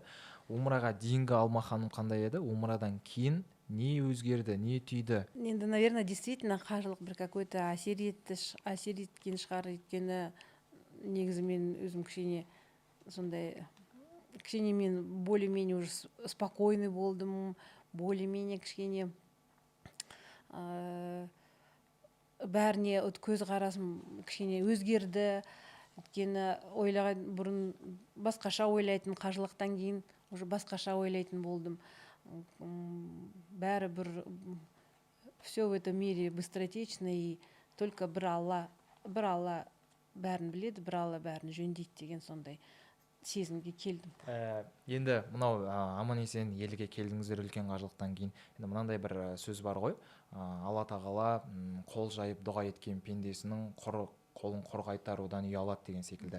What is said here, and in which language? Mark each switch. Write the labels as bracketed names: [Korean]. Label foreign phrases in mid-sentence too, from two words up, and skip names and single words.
[Kazakh] Умраға дейінгі Алма ханым қандай еді? Умрадан кейін не өзгерді, не түйді? Енді, [Russian] наверное, действительно [Kazakh] қажылық бір какой-то әсер еткен шығар, өйткені негізі мен өзім кішкене мен [Russian] более-менее уже спокойный [Kazakh] болдым, более-менее кішкене бәріне көзқарасым кішкене өзгерді. Өйткені ойлаған бұрын басқаша ойлайтын, қажылықтан кейін уже басқаша ойлайтын болдым. Бәрі [Russian] все в этом мире быстротечно, и только [Kazakh] бір Алла бәрін біледі, бір Алла бәрін жөндейді деген сондай сезімге келдім. Енді мынау аман есен елге келдіңіздер үлкен қажылықтан кейін. Енді мынандай бір сөз бар ғой, Алла тағала қол жайып дұға еткен пендесінің қолын құр қайтарудан ұялады деген секілді.